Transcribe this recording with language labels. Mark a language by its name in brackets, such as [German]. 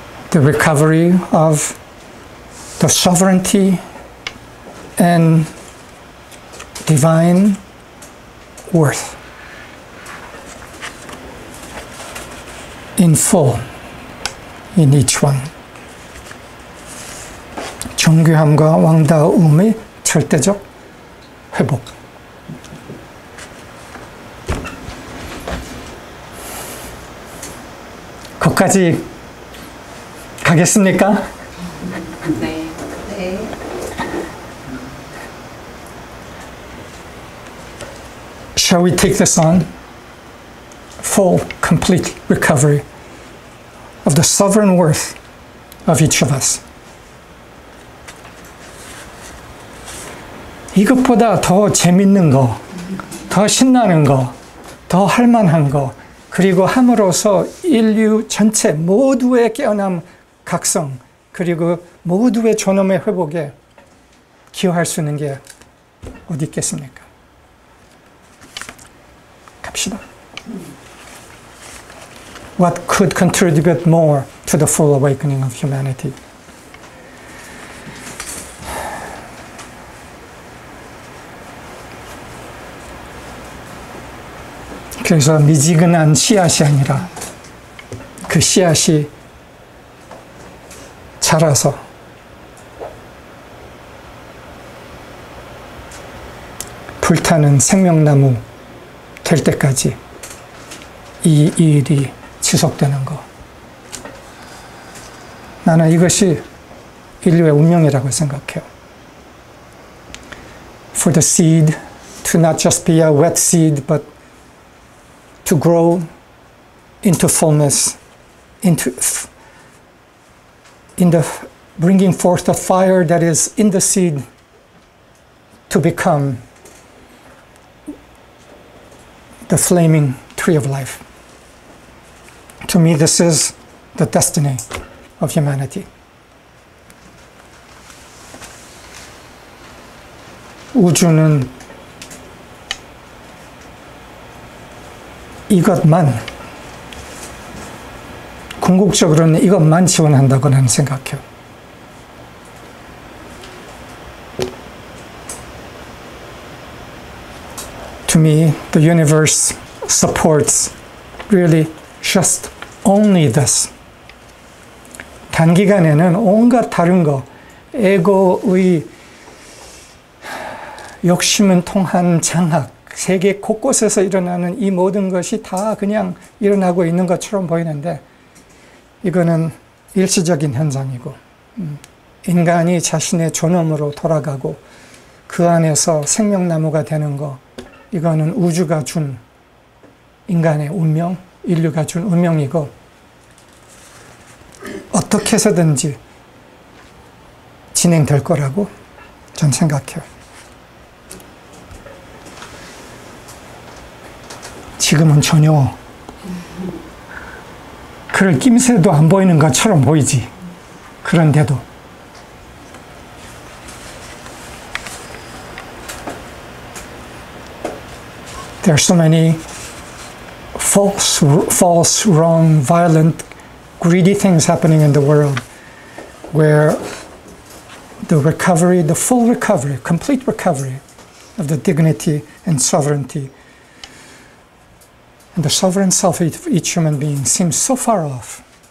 [English] The recovery of the sovereignty and divine worth in full in each one. [Korean] 존귀함과 왕다움의 절대적 회복. 거기까지 가겠습니까? 네. 네. [English] Shall we take this on? Full, complete recovery of the sovereign worth of each of us. [Korean] 이것보다 더 재밌는 거, 더 신나는 거, 더 할만한 거, 그리고 함으로써 인류 전체 모두의 깨어남, 각성, 그리고 모두의 존엄의 회복에 기여할 수 있는 게 어디 있겠습니까? 갑시다. [English] What could contribute more to the full awakening of humanity? [Korean] 그래서 미지근한 씨앗이 아니라 그 씨앗이 자라서 불타는 생명나무 될 때까지 이 일이 지속되는 거. 나는 이것이 인류의 운명이라고 생각해요. [English] For the seed to not just be a wet seed, but to grow into fullness, in the bringing forth the fire that is in the seed to become the flaming tree of life. To me, this is the destiny of humanity. [Korean] 우주는 이것만, 궁극적으로는 이것만 지원한다고 나는 생각해요. [English] To me, the universe supports really just only this. [Korean] 단기간에는 온갖 다른 거, 에고의 욕심은 통한 장악, 세계 곳곳에서 일어나는 이 모든 것이 다 그냥 일어나고 있는 것처럼 보이는데 이거는 일시적인 현상이고 인간이 자신의 존엄으로 돌아가고 그 안에서 생명나무가 되는 거 이거는 우주가 준 인간의 운명, 인류가 준 운명이고 어떻게 해서든지 진행될 거라고 전 생각해요. 지금은 전혀 그럴 낌새도 안 보이는 것처럼 보이지. 그런데도 [English] there are so many false, wrong, violent, greedy things happening in the world where the recovery, the full recovery, complete recovery of the dignity and sovereignty and the sovereign self of each human being seems so far off.